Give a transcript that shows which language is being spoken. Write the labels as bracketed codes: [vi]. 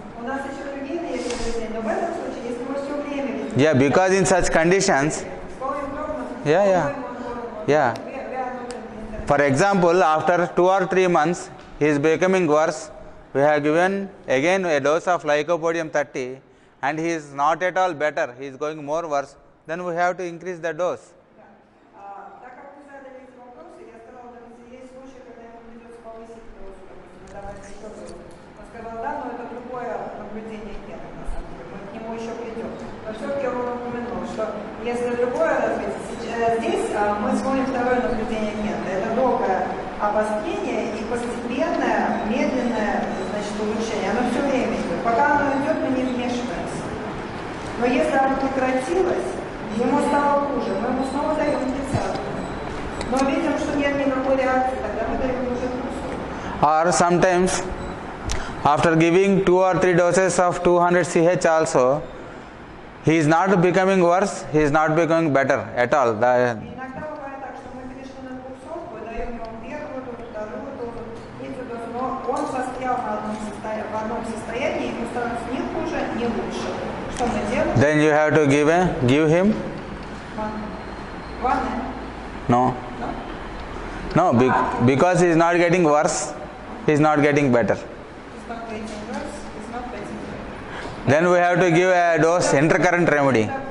[ru] У нас еще другие есть исследования, но в этом случае, если мы все время ведь [en] Yeah, because in such conditions, yeah. For example, after 2 or 3 months, he is becoming worse. We have given again a dose of lycopodium 30 and he is not at all better. He is going more worse. Then we have to increase the dose. [ru] Так как вы задали эти вопросы, я сказала, есть случаи, когда ему придется повысить дозу, допустим, давать еще дозу. Он сказал, да, но это другое наблюдение гена, на самом деле, мы к нему еще придем. Но все-таки он упомянул, что если другое развитие, здесь мы смотрим второе наблюдение гена. Это долгое обострение и постепенное, медленное, значит, улучшение. Оно все время идет. Пока оно идет, мы не вмешиваемся. Но если оно прекратилось, ему стало хуже, мы ему снова даем 30. Но видим, что нет никакой реакции, тогда мы даем уже 300. [en] Or sometimes, after giving 2 or 3 doses of 200 CH also, he is not becoming worse, he is not becoming better at all. [ru] Иногда бывает так, что мы перешли на 200, даем ему первую дозу, вторую дозу, третью дозу, но он застрял в одном состоянии, ему становится ни хуже, ни лучше. Что мы делаем? [en] Then you have to give him? No. No, because he is not getting worse, he is not getting better. It's not getting worse, it's not getting better. Then we have to give a dose intercurrent remedy.